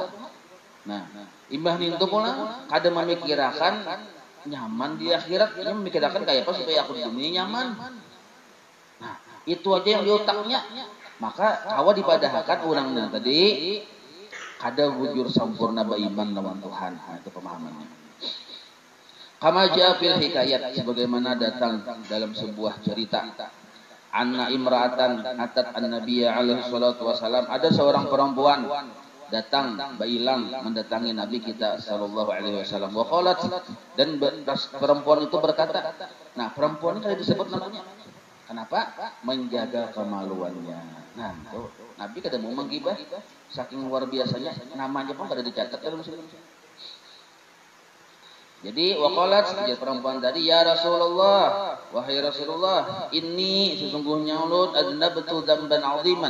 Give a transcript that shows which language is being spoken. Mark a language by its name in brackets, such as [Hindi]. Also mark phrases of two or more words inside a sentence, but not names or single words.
[Banjar] Nah, imbah itu pulang kada memikirkan nyaman di akhirat, ini memikirkan kayak apa supaya aku di dunia nyaman. Nah, itu aja yang di otaknya. Maka kawa dipadahkan orangnya tadi kada wujud sempurna beriman lawan Tuhan. Nah, itu pemahamannya. [Arabic] كما جاء في الحكايات, [Indonesian] sebagaimana datang dalam sebuah cerita. [Arabic] أن امرأة أتت النبي عليه الصلاة والسلام, [Banjar] ada seorang perempuan datang bailang mendatangi Nabi kita [Arabic] صلى الله عليه وسلم. وقالت, [Indonesian] dan perempuan itu berkata. [Banjar] Nah, perempuan ini kali disebut namanya. Kenapa? Menjaga kemaluannya. Nah, tuh Nabi kada mau menggibah, saking luar biasanya namanya pun kada dicatat dalam sini. Jadi waqalat sejak perempuan tadi, [Arabic] يا رسول الله, [Banjar] wahai Rasulullah, ini sesungguhnya ulun [Arabic] أذنبت ذنبا عظيما.